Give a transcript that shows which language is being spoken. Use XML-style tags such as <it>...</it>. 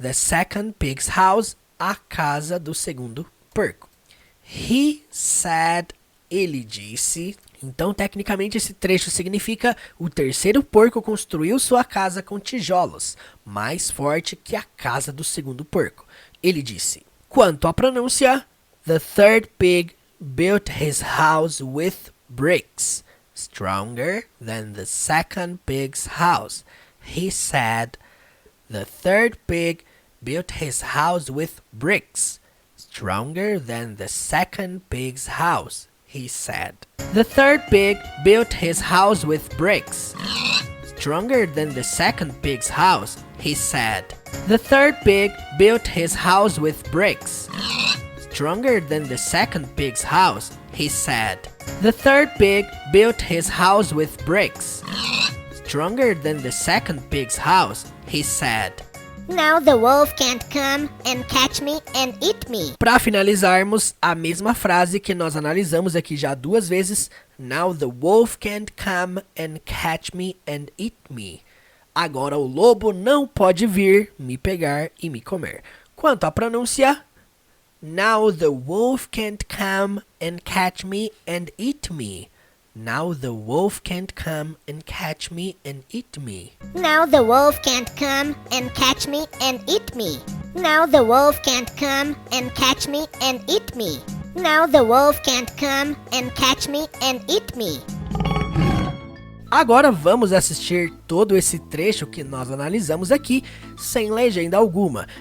<en>The second pig's house,</en> <pt>a casa do segundo porco.</pt> <en>He said,</en> <pt>ele disse. Então, tecnicamente, esse trecho significa o terceiro porco construiu sua casa com tijolos, mais forte que a casa do segundo porco. Ele disse. Quanto à pronúncia,</pt> <en>the third pig built his house with bricks, stronger than the second pig's house. He said, the third pig built his house with bricks, stronger than the second pig's house, he said. The third pig built his house with bricks, stronger than the second pig's house, he said. The third pig built his house with bricks, stronger than the second pig's house, he said. The third pig built his house with bricks, stronger than the second pig's house, he said. Now the wolf can't come and catch me and eat me.</en> <pt>Para finalizarmos, a mesma frase que nós analisamos aqui já duas vezes.</pt> <en>Now the wolf can't come and catch me and eat me.</en> <pt>Agora o lobo não pode vir, me pegar e me comer. Quanto à pronúncia,</pt> <en>now the wolf can't come and catch me and eat me. Now the wolf can't come and catch me and eat me. Now the wolf can't come and catch me and eat me. Now the wolf can't come and catch me and eat me. Now the wolf can't come and catch me and eat me.</en> <pt>Agora vamos assistir todo esse trecho que nós analisamos aqui, sem legenda alguma.</pt>